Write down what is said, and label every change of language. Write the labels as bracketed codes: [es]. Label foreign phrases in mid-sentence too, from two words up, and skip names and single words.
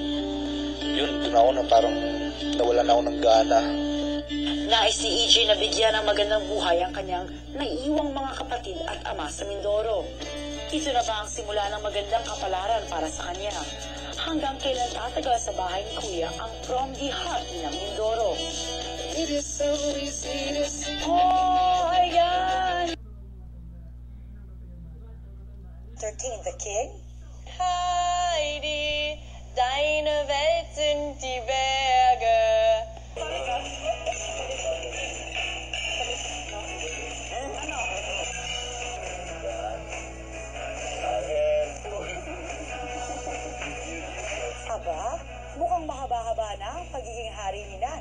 [tl] Yun, doon ako na parang nawalan ako ng gana. Nais ni EJ na bigyan ng magandang buhay ang kanyang naiiwang mga kapatid at ama sa Mindoro. Ito na ba ang simula ng magandang kapalaran para sa kanya? Hanggang kailan tatagal sa bahay ni Kuya ang From the Heart ng Mindoro? [en] It is so easy to see. Oh, ayan! 13, The King? [de] Heidi, deine Welt sind die Berge. [tl] Aba, mukhang mahaba-haba na ang pagiging hari ni Nan.